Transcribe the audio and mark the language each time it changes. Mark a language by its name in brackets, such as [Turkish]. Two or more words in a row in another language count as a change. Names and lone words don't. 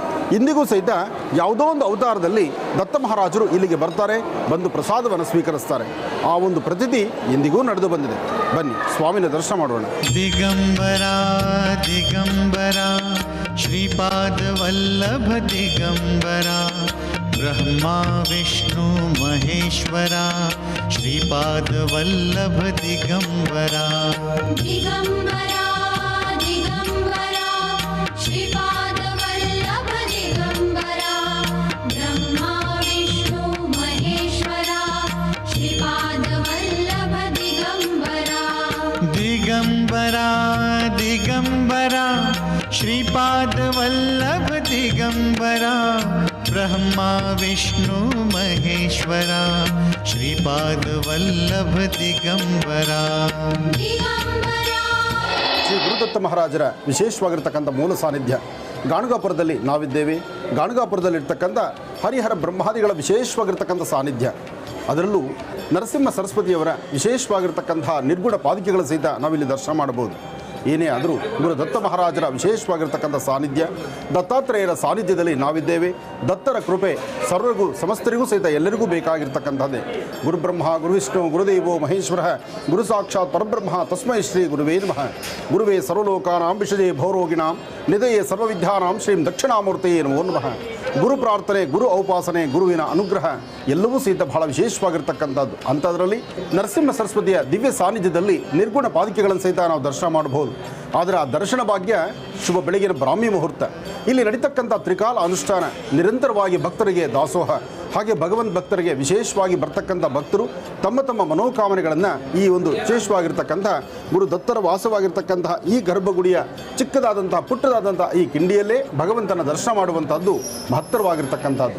[Kannada] ಇಂದಿಗೂ ಸಹಿತ ಯಾವುದೋ ಒಂದು ಅವತಾರದಲ್ಲಿ ದತ್ತ ಮಹಾರಾಜರು ಇಲ್ಲಿಗೆ ಬರ್ತಾರೆ, ಬಂದು ಪ್ರಸಾದವನ್ನು ಸ್ವೀಕರಿಸ್ತಾರೆ. ಆ ಒಂದು ಪ್ರತೀತಿ ಇಂದಿಗೂ ನಡೆದು ಬಂದಿದೆ. ಬನ್ನಿ ಸ್ವಾಮಿನ ದರ್ಶನ ಮಾಡೋಣ. [Sanskrit] दिगंबर दिगंबर श्रीपाद वल्लभ दिगंबर ब्रह्मा विष्णु महेश्वरा श्रीपादवल्लभ दिगंबरा दिगंबरा दिगंबरा श्रीपादवल्लभ दिगंबरा ब्रह्मा विष्णु महेश्वरा श्रीपादवल्लभ दिगंबरा दिगंबरा दिगंबरा श्रीपादवल्लभ दिगंबरा ब्रह्मा विष्णु महेश्वरा श्रीपादवल्लभ दिगंबरा [Kannada] ಶ್ರೀ ಗುರುದತ್ತ ಮಹಾರಾಜರ ವಿಶೇಷವಾಗಿರ್ತಕ್ಕಂಥ ಮೂಲ ಸಾನ್ನಿಧ್ಯ ಗಾಣಗಾಪುರದಲ್ಲಿ ನಾವಿದ್ದೇವೆ. ಗಾಣಗಾಪುರದಲ್ಲಿರ್ತಕ್ಕಂಥ ಹರಿಹರ ಬ್ರಹ್ಮಾದಿಗಳ ವಿಶೇಷವಾಗಿರ್ತಕ್ಕಂಥ ಸಾನ್ನಿಧ್ಯ, ಅದರಲ್ಲೂ ನರಸಿಂಹ ಸರಸ್ವತಿಯವರ ವಿಶೇಷವಾಗಿರ್ತಕ್ಕಂಥ ನಿರ್ಗುಣ ಪಾದುಕೆಗಳ ಸಹಿತ ನಾವಿಲ್ಲಿ ದರ್ಶನ ಮಾಡಬಹುದು. ಏನೇ ಆದರೂ ಗುರು ದತ್ತ ಮಹಾರಾಜರ ವಿಶೇಷವಾಗಿರ್ತಕ್ಕಂಥ ಸಾನ್ನಿಧ್ಯ, ದತ್ತಾತ್ರೇಯರ ಸಾನ್ನಿಧ್ಯದಲ್ಲಿ ನಾವಿದ್ದೇವೆ. ದತ್ತರ ಕೃಪೆ ಸರ್ವರಿಗೂ ಸಮಸ್ತರಿಗೂ ಸಹಿತ ಎಲ್ಲರಿಗೂ ಬೇಕಾಗಿರ್ತಕ್ಕಂಥದ್ದೇ. [Sanskrit] गुरुब्रह्मा गुरुविष्णुः गुरुदेवो महेश्वरः गुरुः साक्षात् परब्रह्म तस्मै श्री गुरवे नमः. गुरवे सर्वलोकानां भिषजे भवरोगिणां निधये सर्वविद्यानां श्रीं दक्षिणामूर्तये नमो नमः. [Kannada] ಗುರು ಪ್ರಾರ್ಥನೆ, ಗುರು ಔಪಾಸನೆ, ಗುರುವಿನ ಅನುಗ್ರಹ ಎಲ್ಲವೂ ಸಹಿತ ಬಹಳ ವಿಶೇಷವಾಗಿರ್ತಕ್ಕಂಥದ್ದು. ಅಂಥದ್ರಲ್ಲಿ ನರಸಿಂಹ ಸರಸ್ವತಿಯ ದಿವ್ಯ ಸಾನ್ನಿಧ್ಯದಲ್ಲಿ ನಿರ್ಗುಣ ಪಾದುಕೆಗಳನ್ನು ಸಹಿತ ನಾವು ದರ್ಶನ ಮಾಡಬಹುದು. ಆದರೆ ಆ ದರ್ಶನ ಭಾಗ್ಯ ಶುಭ ಬೆಳಗಿನ ಬ್ರಾಹ್ಮಿ ಮುಹೂರ್ತ, ಇಲ್ಲಿ ನಡೀತಕ್ಕಂಥ ತ್ರಿಕಾಲ ಅನುಷ್ಠಾನ, ನಿರಂತರವಾಗಿ ಭಕ್ತರಿಗೆ ದಾಸೋಹ, ಹಾಗೆ ಭಗವಂತ ಭಕ್ತರಿಗೆ ವಿಶೇಷವಾಗಿ ಬರ್ತಕ್ಕಂಥ ಭಕ್ತರು ತಮ್ಮ ತಮ್ಮ ಮನೋಕಾಮನೆಗಳನ್ನು ಈ ಒಂದು ವಿಶೇಷವಾಗಿರ್ತಕ್ಕಂಥ ಗುರು ದತ್ತರ ವಾಸವಾಗಿರ್ತಕ್ಕಂತಹ ಈ ಗರ್ಭಗುಡಿಯ ಚಿಕ್ಕದಾದಂತಹ ಪುಟ್ಟದಾದಂತಹ ಈ ಕಿಂಡಿಯಲ್ಲೇ ಭಗವಂತನ ದರ್ಶನ ಮಾಡುವಂಥದ್ದು ಮಹತ್ತರವಾಗಿರ್ತಕ್ಕಂಥದ್ದು.